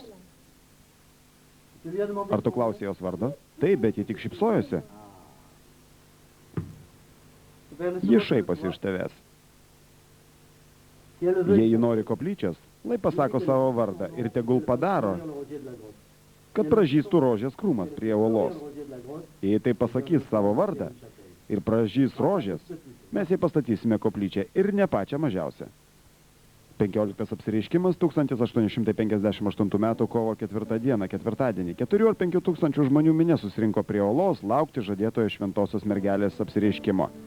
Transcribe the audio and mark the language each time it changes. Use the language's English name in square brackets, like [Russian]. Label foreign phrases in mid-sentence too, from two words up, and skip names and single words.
[French] Tu lui as demandé [Lithuanian] Ar tu klausai jos vardo? Taip, bet ji tik šypsojosi. Ji šaiposi iš tavęs. [French] Si elle veut, [Lithuanian] Jei ji nori koplyčios, lai pasako savo vardą ir tegul padaro, [French] le rosier de la grotte. [Lithuanian] kad pražystų rožės krūmas prie uolos. [French] Le rosier de la grotte, [Lithuanian] Jei tai pasakys savo vardą ir pražys rožės, mes jai pastatysime koplyčią ir ne pačią mažiausią. 15 apsireiškimas 1858 metų kovo 4 dieną, ketvirtadienį. 4 ar 5 tūkstančių žmonių minė susirinko prie uolos laukti žadėtojo šventosios mergelės apsireiškimo.